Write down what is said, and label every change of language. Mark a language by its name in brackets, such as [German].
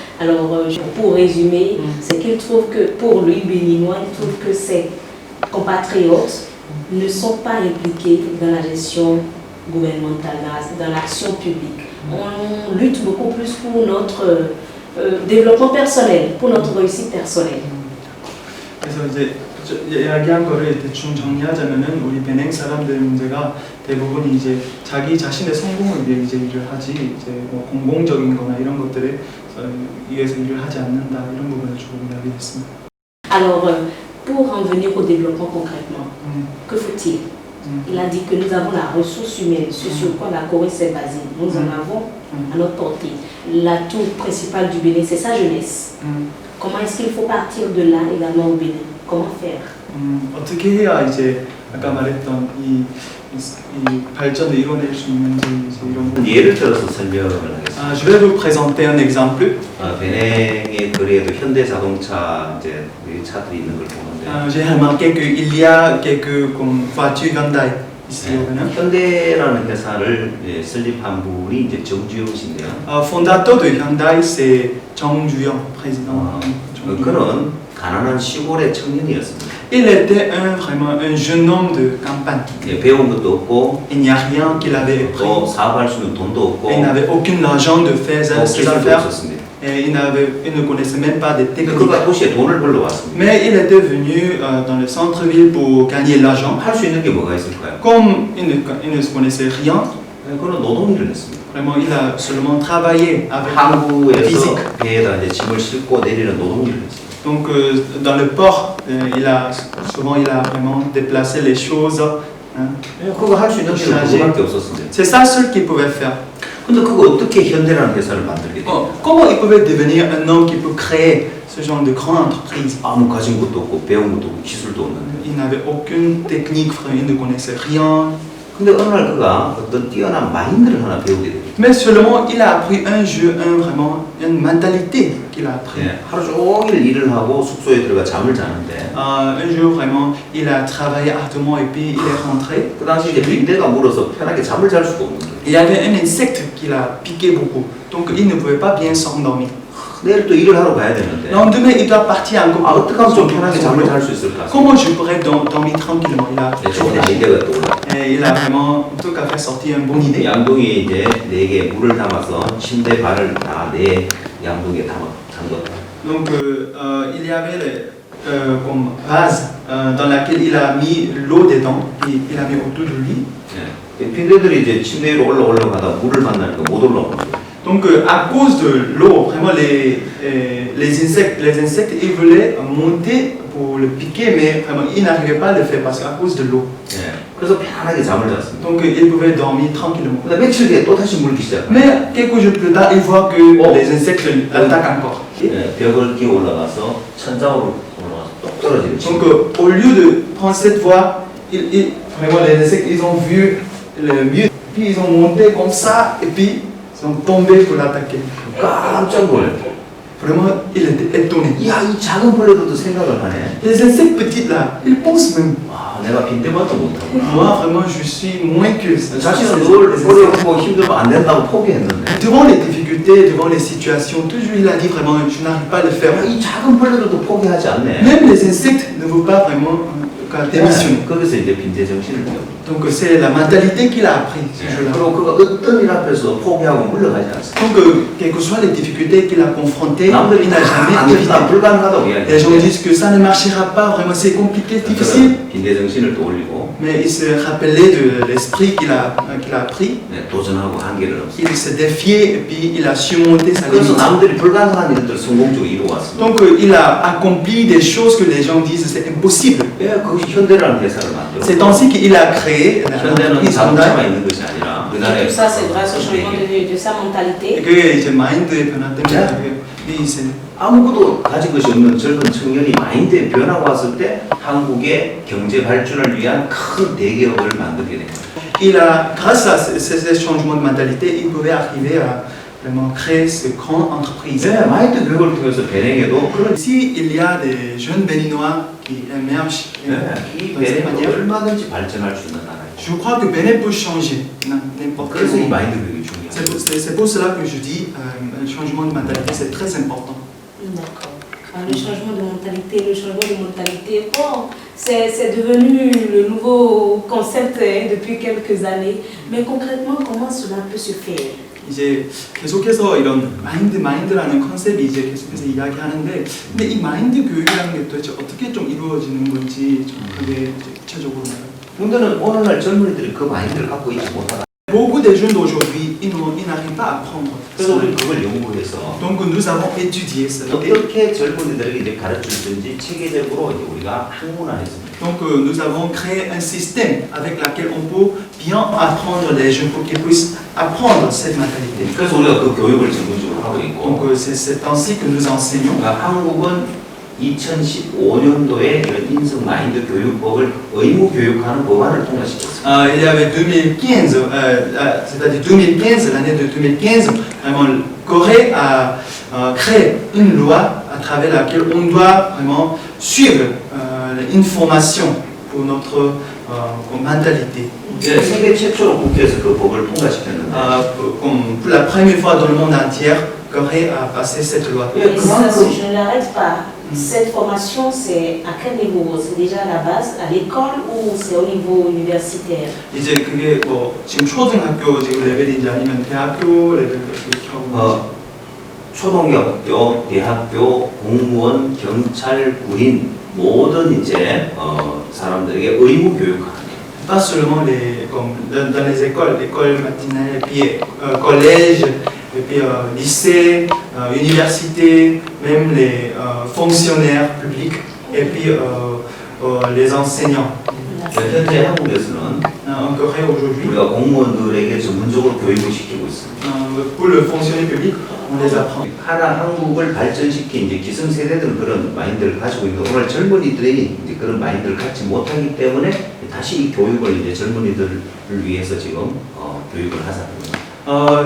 [French] Alors, pour résumer, c'est qu'il trouve que pour lui, béninois, il trouve que ses compatriotes ne sont pas impliqués dans la gestion gouvernementale, dans l'action publique. On lutte beaucoup plus pour notre développement personnel, pour notre réussite personnelle. [Korean] 그래서 이제 이야기한 거를 대충 정리하자면은 우리 베냉 사람들의 문제가 대부분 이제 자기 자신의 성공을 위해 이제 일을 하지 이제 뭐 공공적인 거나 이런 것들에 위해서 일을 하지 않는다 이런 부분을 조금 이야기했습니다. [French] Alors, pour en venir au développement concrètement, que faut-il? Il a dit que nous avons la ressource humaine, ce sur quoi la Corée s'est basée. Nous en avons à notre portée. L'atout principal du Bénin, c'est sa jeunesse. Comment est-ce qu'il faut partir de là également au Bénin? Comment faire? [Korean] 어떻게 해야 이제 아까 말했던 이 발전을 이뤄낼 수 있는지 이제 이런 부분. 예를 들어서 설명을 하겠습니다. [French] Je vais vous présenter un exemple. [Korean] 베냉의 거리에도 현대 자동차 이제 차들이 있는 걸 보는데. [French] J'ai remarqué qu'il y a quelques comme voitures Hyundai ici au Bénin. [Korean] 현대라는 회사를 설립한 분이 이제 정주영 씨인데요. [French] Fondateur de Hyundai, c'est Jung Ju-young, président. [Korean] 그는 가난한 시골의 청년이었습니다. [French] Il était vraiment un jeune homme de campagne. [Korean] 배운 것도 없고, [French] Il n'y a rien qu'il avait appris. [Korean] 또 사업할 수 있는 돈도 없고, [French] Il n'avait aucun argent de faire ses [Korean] 기술도 [French] affaires. [Korean] 없었습니다. [French] Et il ne connaissait même pas des techniques. [Korean] 그가 도시에 돈을 벌러 왔습니다. [French] Mais il était venu dans le centre-ville pour gagner de l'argent. [Korean] 할 수 있는 게 뭐가 있을까요? [French] Comme il ne connaissait rien, [Korean] 그는 노동일을 했습니다. [French] vraiment il a seulement travaillé avec [Korean] 항구에서 [French] physique. [Korean] 배에다 이제 짐을 싣고 내리는 노동일을 했습니다. [French] Donc dans le port, il a vraiment déplacé les choses. Hein. [Korean] 그거 할 수 있는 게 그거밖에 없었습니다. [French] C'est ça seul qu'il pouvait faire. [Korean] 근데 그거 어떻게 현대라는 회사를 만들게 돼요? [French] Comment il pouvait devenir un homme qui peut créer ce genre de grande entreprise? [Korean] 아무 가진 것도 없고 배운 것도 없고 기술도 없는데. [French] Il n'avait aucune technique, il ne connaissait rien. [Korean] 근데 어느 날 그가 어떤 뛰어난 마인드를 하나 배우게 됩니다. [French] Mais seulement il a appris un jeu, vraiment une mentalité qu'il a appris. [Korean] 하루 종일 일을 하고 숙소에 들어가 잠을 자는데 [French] Un jour vraiment, il a travaillé ardemment et puis il est rentré. [Korean] 그 당시 이제 빈대가 물어서 편하게 잠을 잘 수가 없는 거예요. [French] Il y avait un insecte qui l'a piqué beaucoup, donc il ne pouvait pas bien s'endormir. [Korean] 내일 또 일을 하러 가야 되는데 [French] Le lendemain, il doit partir encore. [Korean] 어떻게 하면 좀 편하게 잠을 잘 수 있을까? [French] Comment je pourrais dormir tranquillement? [Korean] 좋은 아이디어가 떠올라. [French] Il a vraiment, en tout cas, fait sortir une bonne idée. [Korean] 양동이에 이제 4개 물을 담아서 침대 발을 다 내 양동이에 담궜다. [French] Donc il y avait comme vase dans laquelle il a mis l'eau dedans et il a mis autour de lui. [Korean] 빈대들이 이제 침대 위로 올라가다 물을 만나니까 못 올라오는 거예요. [French] Donc à cause de l'eau, vraiment les insectes, ils voulaient monter pour le piquer, mais vraiment ils n'arrivaient pas à le faire parce qu'à cause de l'eau. [Korean] 그래서 편하게 잠을 잤습니다. [French] Donc ils pouvaient dormir tranquillement. [Korean] 근데 며칠 뒤에 또 다시 물기 시작합니다. [French] Mais quelques jours plus tard, ils voient que les insectes attaquent encore. [Korean] 벽을 끼워 올라가서 천장으로 똑 떨어지는 [French] Donc au lieu de prendre cette voie, vraiment les insectes, ils ont vu le mieux, puis ils ont monté comme ça, et puis ils ont tombé pour l'attaquer. [Korean] 깜짝 놀래. [French] Vraiment, il était étonné. [Korean] 야, 이 작은 벌레들도 생각을 하네. [French] Les insectes petits là, ils pensent même. [Korean] 아, 내가 빈대밭도 못하고. [French] Moi, vraiment, je suis moins que ça. [Korean] 자신은 늘 어려워 힘들면 안 된다고 포기했는데. [French] Devant les difficultés, devant les situations, toujours il a dit vraiment, je n'arrive pas à le faire. [Korean] 이 작은 벌레들도 포기하지 않네. [French] Même les insectes ne veulent pas vraiment démissionner. [Korean] 거기서 이제 빈대 정신을 배워. [French] Donc c'est la mentalité qu'il a appris, ce jeu-là. [Korean] 그리고 그가 어떤 일 앞에서 포기하고 물러가지 않습니다. [French] Donc, quelles que soient les difficultés qu'il a confrontées, [Korean] 남들이 [French] il n'a jamais [Korean] 안 [French] évité. [Korean] 된다, 불가능하다고 [French] Les gens [Korean] 이야기해요. [French] disent que ça ne marchera pas, vraiment c'est compliqué, difficile. [Korean] 빈대 정신을 떠올리고 [French] Mais il se rappelait de l'esprit qu'il a appris. [Korean] 도전하고 한계를 없어. [French] Il s'est défié et puis il a surmonté sa [Korean] 그래서 남들이 불가능한 일들 성공적으로 이루어왔습니다. [French] Donc il a accompli des choses que les gens disent c'est impossible. [Korean] 예, 그것이 현대라는 회사를 만들었고 [French] C'est ainsi qu'il a créé [Korean] 현대는 [French] l'entreprise [Korean] 자동차만 [French] Hyundai. [Korean] 있는 것이 아니라 [French] Et [Korean] 그다음에 [French] tout ça, c'est grâce au changement de sa Et mentalité. que [Korean] 이제 마인드의 변화 때문에 이제 아무것도 가진 것이 없는 젊은 청년이 마인드의 변화가 왔을 때 한국의 경제 발전을 위한 큰 대기업을 만들게 됩니다. [French] grâce à ces changements de mentalité, il pouvait arriver à vraiment créer ce grande entreprise. [Korean] 네, 마인드 교육을 통해서 배낭에도 그런 [French] Ici, il y a des jeunes béninois qui émergent. [Korean] 이 [French] dans cette [Korean] 배낭도 [French] manière. [Korean] 얼마든지 발전할 수 있는 나라예요. [French] Je crois que Bénin peut changer n'importe quel [Korean] 그래서 이 [French] moment. [Korean] 마인드 교육이 중요해요. [French] C'est pour cela que je dis le changement de mentalité, c'est très important. D'accord. Le changement de mentalité, bon, c'est devenu le nouveau concept depuis quelques années. Mais concrètement, comment cela peut se faire? [Korean] 이제 계속해서 이런 마인드라는 컨셉이 이제 계속해서 이야기하는데, 근데 이 마인드 교육이라는 게 도대체 어떻게 좀 이루어지는 건지 좀 그게 구체적으로 말해요. 문제는 오늘날 젊은이들이 그 마인드를 갖고 있지 못하다. [French] Beaucoup des jeunes d'aujourd'hui, ils n'arrivent pas à apprendre. [Korean] 그래서 우리 그걸 연구해서 [French] Donc nous avons étudié cela. [Korean] 어떻게 젊은이들에게 이제 가르칠 수 있는지 체계적으로 이제 우리가 학문화했습니다. [French] Donc nous avons créé un système avec lequel on peut bien apprendre les jeunes pour qu'ils puissent apprendre cette mentalité. [Korean] 그래서 우리가 그 교육을 전문적으로 하고 있고, [French] Donc c'est ainsi que nous enseignons. [Korean] 그러니까 한국은 2015년도에 이런 인성 마인드 교육법을 의무 교육하는 법안을 통과시켰습니다. [French] Il y avait 2015, c'est-à-dire 2015, l'année de 2015, vraiment, Corée a créé une loi à travers laquelle on doit vraiment suivre une formation pour notre mentalité. [Korean] 네, 세계 최초로 국회에서 그 법을 통과시켰는데 [French] Comme pour la première fois dans le monde entier, Corée a passé cette loi. Et ça, si je ne l'arrête pas, cette formation, c'est à quel niveau? C'est déjà à la base, à l'école ou c'est au niveau universitaire? [Korean] 이제 그게 뭐 지금 초등학교 지금 레벨인지 아니면 대학교 레벨 이렇게 하고 초등학교, 대학교, 공무원, 경찰, 군인 모든 이제 사람들에게 의무 교육하는. [French] pas seulement comme dans les écoles matinales, et puis collège, et puis lycée, université, même les fonctionnaires publics, et puis les enseignants. [Korean] 현재 한국에서는 [French] En Corée aujourd'hui, [Korean] 우리가 공무원들에게 전문적으로 교육을 시키고 있습니다. [French] pour le fonctionnaire public, on les apprend. [Korean] 하나 한국을 발전시킨 이제 기성세대들은 그런 마인드를 가지고 있는데 오늘 젊은이들이 이제 그런 마인드를 갖지 못하기 때문에 다시 이 교육을 이제 젊은이들을 위해서 지금 교육을 하자는 겁니다.